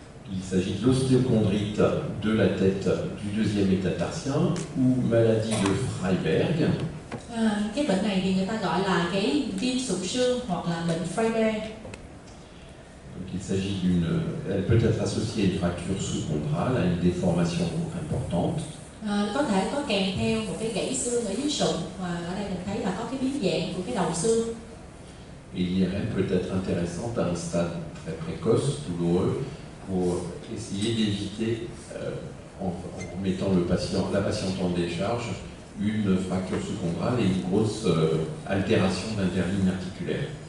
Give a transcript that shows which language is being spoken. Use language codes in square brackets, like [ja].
[fr] Il s'agit de l'ostéochondrite de la tête du deuxième métatarsien ou maladie de Freiberg. [vi] Cái bệnh này thì người ta gọi là cái viêm sụn xương hoặc là bệnh Freiberg. [fr] Donc il s'agit elle peut être associée à une fracture sous-chondrale, à une déformation importante. [vi] Có thể có kèm theo một cái gãy xương ở dưới sụn, và ở đây mình thấy là có cái biến dạng của cái đầu xương. [fr] Et l'IRM peut être intéressante à un stade très précoce, douloureux, pour essayer d'éviter, en mettant la patiente en décharge, une fracture sous-chondrale et une grosse altération d'interligne articulaire.